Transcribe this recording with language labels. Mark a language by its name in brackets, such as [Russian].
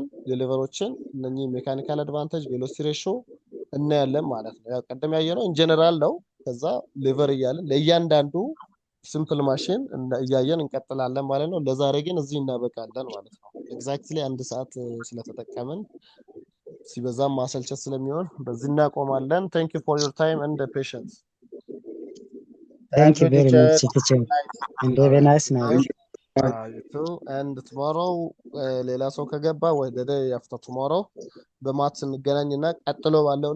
[Amharic] የሌቨሮችን እነኚህ ሜካኒካል አድቫንቴጅ ቬሎሲቲ ሬሾ እናያለን ማለት ነው። ያው ቀደም ያየነው ኢን ጀነራል ነው። ከዛ ሌቨር እያለን ለእያንዳንዱ ሲምፕል ማሽን እያየን እንቀጥላለን ማለት ነው። ለዛሬ ግን እዚህ እናበቃለን ማለት ነው። ኤግዛክትሊ 1 ሰዓት ስለተጠቀምን ሲበዛም ማሰልቸት ስለሚሆን በዚህ እናቆማለን። [English] thank you for your time and patience. Thank you very much teacher and have a nice night. you too. and tomorrow [Amharic] ሌላ ሰው ከገባ ወይ [English] the day after tomorrow [Amharic] በማትስ እንገናኝና ቀጥሎ ባለው ላይ ከዚህ እንቀጥላለን ፊዚክስን ማለት ነው።